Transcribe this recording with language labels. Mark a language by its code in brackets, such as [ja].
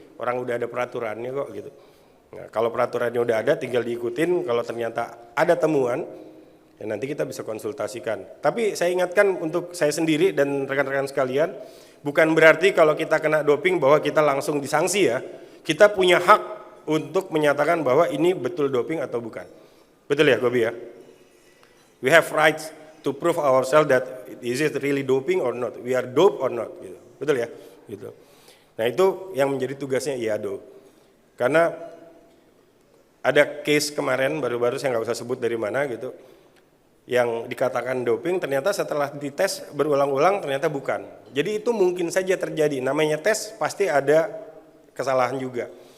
[id] Orang udah ada peraturannya kok gitu. Nah, kalau peraturannya udah ada tinggal diikutin, kalau ternyata ada temuan, ya nanti kita bisa konsultasikan. Tapi saya ingatkan untuk saya sendiri dan rekan-rekan sekalian, bukan berarti kalau kita kena doping bahwa kita langsung disanksi ya. Kita punya hak untuk menyatakan bahwa ini betul doping atau bukan. Betul ya Gobi ya? [en] We have rights to prove ourselves that is it really doping or not, we are dope or not. [id] Gitu. Betul ya? Gitu. Nah itu yang menjadi tugasnya IADO. Karena ada case kemarin baru-baru saya nggak usah sebut dari mana gitu, yang dikatakan doping ternyata setelah dites berulang-ulang ternyata bukan. Jadi itu mungkin saja terjadi. Namanya tes pasti ada kesalahan juga.